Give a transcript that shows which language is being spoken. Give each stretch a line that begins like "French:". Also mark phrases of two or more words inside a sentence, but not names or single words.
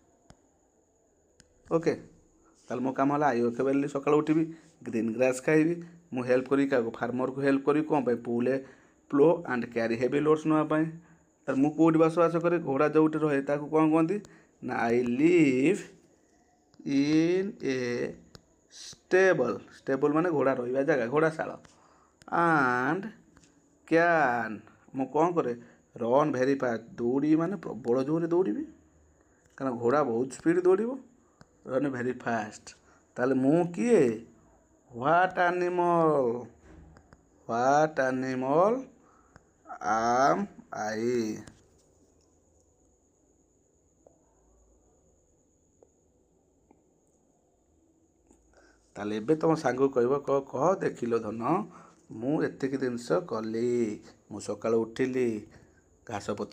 Odia: ଓକେ, ତାହେଲେ ମୋ କାମ ହେଲା
English: I wake up,
Odia: ସକାଳୁ ଉଠିବି,
English: green grass
Odia: ଖାଇବି, ମୁଁ ହେଲ୍ପ କରିବି କାହାକୁ, ଫାର୍ମରକୁ ହେଲ୍ପ କରିବି କ'ଣ ପାଇଁ,
English: pull a plow and carry heavy loads
Odia: ନେବା ପାଇଁ। ତାହେଲେ ମୁଁ କେଉଁଠି ବସବାସ କରେ, ଘୋଡ଼ା ଯେଉଁଠି ରହେ ତାକୁ କ'ଣ କୁହନ୍ତି ନା,
English: I live in a stable,
Odia: ଷ୍ଟେବଲ୍ ମାନେ ଘୋଡ଼ା ରହିବା ଜାଗା, ଘୋଡ଼ାଶାଳ।
English: and can
Odia: ମୁଁ କ'ଣ କରେ
English: run very fast
Odia: ଦୌଡ଼ିବି ମାନେ ପ୍ରବଳ ଜୋରରେ ଦୌଡ଼ିବି କାରଣ ଘୋଡ଼ା ବହୁତ ସ୍ପିଡ଼ ଦୌଡ଼ିବ
English: run very fast
Odia: ତାହେଲେ ମୁଁ କିଏ
English: What animal am I
Odia: ତାହେଲେ ଏବେ ତୁମ ସାଙ୍ଗକୁ କହିବ କହ ଦେଖିଲ ଧନ ମୁଁ ଏତିକି ଜିନିଷ କଲି ମୁଁ ସକାଳୁ ଉଠିଲି ଘାସପତ୍ର